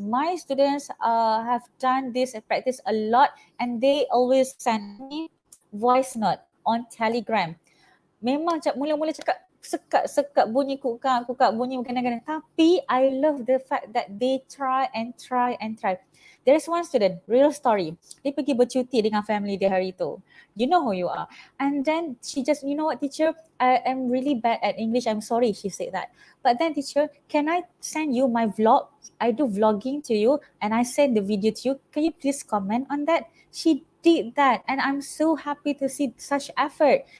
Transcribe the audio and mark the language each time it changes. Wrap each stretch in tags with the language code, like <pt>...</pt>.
<en>My students have done this practice a lot and they always send me voice note on Telegram.</en> <ms>Memang mula-mula cakap sekat bunyi kukak bunyi kadang-kadang. Tapi</ms> <en>I love the fact that they try and try. There is one student, real story.</en> <ms>Dia pergi bercuti dengan family dia hari tu.</ms> <en>You know who you are. And then she just, you know what teacher, I am really bad at English. I'm sorry, she said that. But then teacher, can I send you my vlog? I do vlogging to you and I send the video to you. Can you please comment on that? She did that and I'm so happy to see such effort.</en>